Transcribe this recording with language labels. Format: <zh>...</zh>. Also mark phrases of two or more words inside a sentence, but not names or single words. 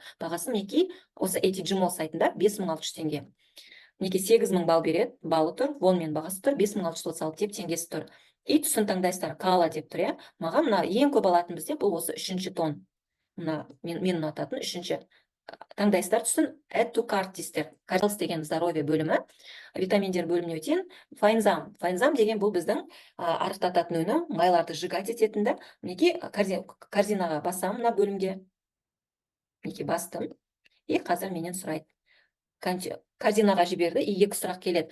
<kk>Бағасы мінекей осы ATG Mall сайтында 5600 теңге. Мінекей 8000 балл береді, балы тұр, вонмен бағасы тұр, 5636 деп теңгесі тұр. И түсін таңдайсыздар, кала деп тұр, Маған мына ең көп алатын бізде бұл осы 3-ші тон. Мына мен ұнататын 3-ші. Таңдайсыздар түсін</kk> <en>add to cart</en> <kk>дейсіздер. Каралс деген здоровье бөлімі, витаминдер бөліміне өтен, файнзам. Файнзам деген бұл біздің арықтататын өнім, майларды жигать ететінді. Мінекей корзинаға басам мына бөлімге. Мінекей бастым. И қазір менен сұрайды. Корзинаға жіберді, и екі сұрақ келеді.</kk>